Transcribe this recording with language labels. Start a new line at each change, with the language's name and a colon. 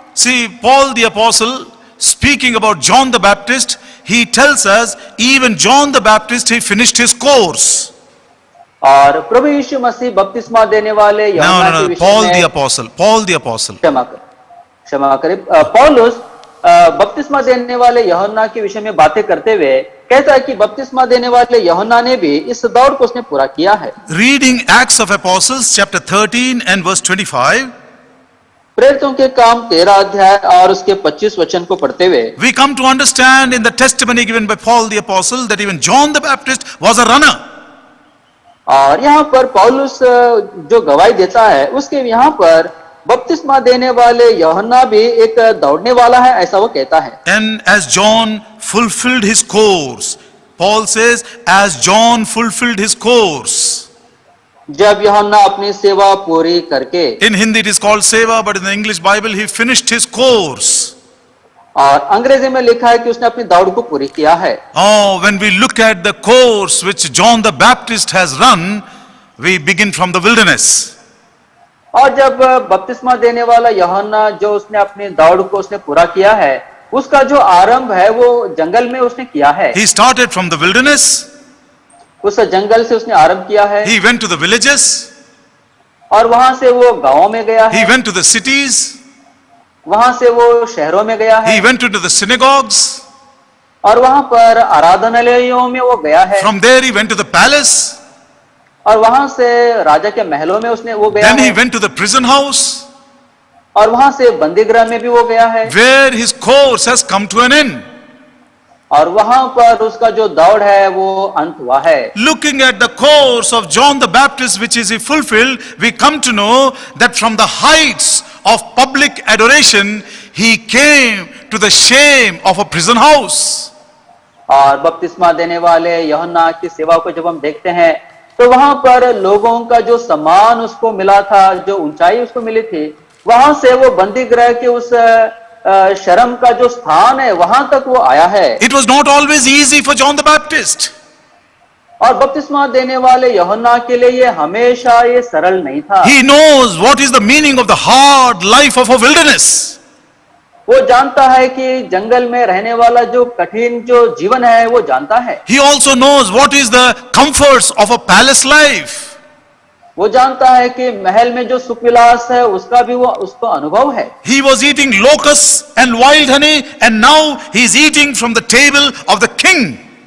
English: See, Paul the apostle, speaking about John the Baptist, he tells us even John the Baptist, he finished his course.
Hindi: और प्रभु यीशु मसीह बपतिस्मा देने वाले यूहन्ना के
English: No,
Hindi: विषय
English: Paul
Hindi: में
English: the apostle, Paul the apostle.
Hindi: क्षमा करें पौलुस बपतिस्मा देने वाले यूहन्ना के विषय में बातें करते हुए कहता है कि बपतिस्मा देने वाले यूहन्ना ने भी इस दौड़ को उसने पूरा किया है।
English: Reading Acts of Apostles chapter 13 and verse 25.
Hindi: प्रेरितों के काम 13 अध्याय और उसके 25 वचन को पढ़ते हुए
English: we come to understand in the testimony given by Paul the apostle that even John the Baptist was a runner.
Hindi: और यहाँ पर पौलुस जो गवाही देता है उसके यहाँ पर बपतिस्मा देने वाले यूहन्ना भी एक दौड़ने वाला है, ऐसा वो कहता है।
English: And as John fulfilled his course, Paul says, as John fulfilled his course.
Hindi: जब यूहन्ना अपनी सेवा पूरी करके,
English: In Hindi it is called seva, but in the English Bible he finished his course.
Hindi: और अंग्रेजी में लिखा है कि उसने अपनी दौड़ को पूरी किया है।
English: Oh, when we look at the course which John the Baptist has run, we begin from the wilderness.
Hindi: और जब बपतिस्मा देने वाला यूहन्ना जो उसने अपनी दौड़ को उसने पूरा किया है, उसका जो आरंभ है वो जंगल में उसने किया है।
English: He started from the wilderness.
Hindi: उस जंगल से उसने आरंभ किया है।
English: He went to the villages.
Hindi: और वहां से वो गांवों में गया
English: He
Hindi: है।
English: went to the cities.
Hindi: वहां से वो शहरों में गया है।
English: He went into the synagogues.
Hindi: और वहां पर आराधनालयों में वो गया है।
English: From there he went to the palace.
Hindi: और वहां से राजा के महलों में उसने वो गया
English: Then he
Hindi: है।
English: went to the prison house,
Hindi: और वहां से बंदीगृह में भी वो गया है।
English: where his course has come to an end.
Hindi: और वहां पर उसका जो दौड़ है वो अंत हुआ है।
English: Looking at the course of John the Baptist, which is he fulfilled, we come to know that from the heights of public adoration, he came to the shame of a prison house.
Hindi: और बपतिस्मा देने वाले यूहन्ना की सेवा को जब हम देखते हैं तो वहां पर लोगों का जो सम्मान उसको मिला था, जो ऊंचाई उसको मिली थी, वहां से वो बंदीगृह के उस शर्म का जो स्थान है वहां तक वो आया है।
English: It was not always easy for John the Baptist.
Hindi: और बपतिस्मा देने वाले यूहन्ना के लिए ये हमेशा ये सरल नहीं था।
English: He knows what is the meaning of the hard life of a wilderness.
Hindi: वो जानता है कि जंगल में रहने वाला जो कठिन जो जीवन है वो जानता है।
English: He also knows what is the comforts of a palace life.
Hindi: वो जानता है कि महल में जो सुख विलास है उसका भी वो उसको अनुभव है।
English: He was eating locusts and wild honey, and now he is eating from the table of the king.